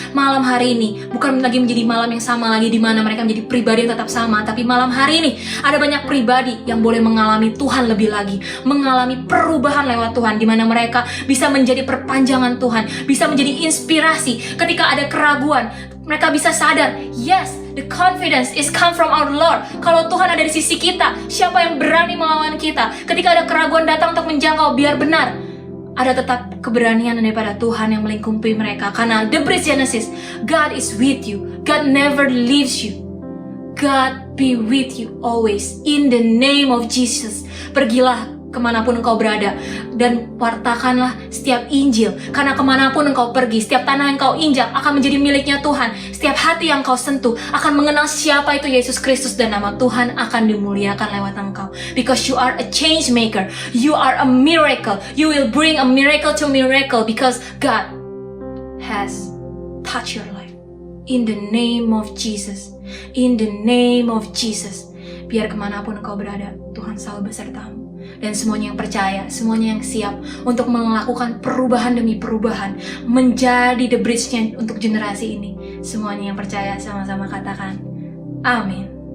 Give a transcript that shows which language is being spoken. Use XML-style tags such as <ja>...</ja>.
<id>Malam hari ini bukan lagi menjadi malam yang sama lagi di mana mereka menjadi pribadi yang tetap sama, tapi malam hari ini ada banyak pribadi yang boleh mengalami Tuhan lebih lagi, mengalami perubahan lewat Tuhan, di mana mereka bisa menjadi perpanjangan Tuhan, bisa menjadi inspirasi ketika ada keraguan.</id> <en>Mereka bisa sadar, yes, the confidence is come from our Lord.</en> <id>Kalau Tuhan ada di sisi kita, siapa yang berani melawan kita? Ketika ada keraguan datang untuk menjangkau, biar benar ada tetap keberanian daripada Tuhan yang melingkupi mereka.</id> <en>Karena The Bridge Genesis, God is with you. God never leaves you. God be with you always.</en> <id>In the name of Jesus. Pergilah kemanapun engkau berada, dan wartakanlah setiap Injil. Karena kemanapun engkau pergi, setiap tanah yang engkau injak akan menjadi miliknya Tuhan. Setiap hati yang engkau sentuh akan mengenal siapa itu Yesus Kristus, dan nama Tuhan akan dimuliakan lewat engkau.</id> <en>Because you are a change maker, you are a miracle. You will bring a miracle to miracle because God has touched your life. In the name of Jesus, in the name of Jesus.</en> <id>Biar kemanapun engkau berada, Tuhan selalu besertamu. Dan semuanya yang percaya, semuanya yang siap untuk melakukan perubahan demi perubahan, menjadi The Bridge-nya untuk generasi ini. Semuanya yang percaya sama-sama katakan amin.</id>